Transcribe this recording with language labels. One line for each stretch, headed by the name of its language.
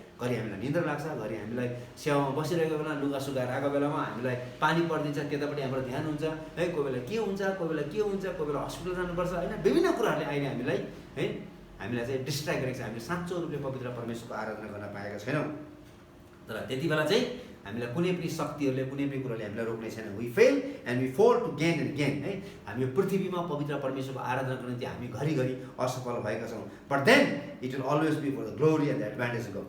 Nepali: घरि हामीलाई निन्द्रा लाग्छ, घरि हामीलाई सेवामा बसिरहेको बेला लुगा सुकाएर आएको बेलामा हामीलाई पानी परिदिन्छ, त्यतापट्टि हाम्रो ध्यान हुन्छ है। कोही बेला के हुन्छ, कोही बेला के हुन्छ, कोही बेला हस्पिटल जानुपर्छ होइन। विभिन्न कुराहरूले अहिले हामीलाई है हामीलाई चाहिँ डिस्ट्र्याक्ट गरेको छ। हामीले साँचो रूपले पवित्र परमेश्वरको आराधना गर्न पाएका छैनौँ। तर त्यति बेला चाहिँ हामीलाई कुनै पनि शक्तिहरूले, कुनै पनि कुराले हामीलाई रोक्ने छैन।
English: We fail and we fall to gain and gain है।
Nepali: हामी पृथ्वीमा पवित्र परमेश्वरको आराधनाको निम्ति हामी घरिघरि असफल भएका छौँ।
English: But then it will always be for the glory and the advantage of.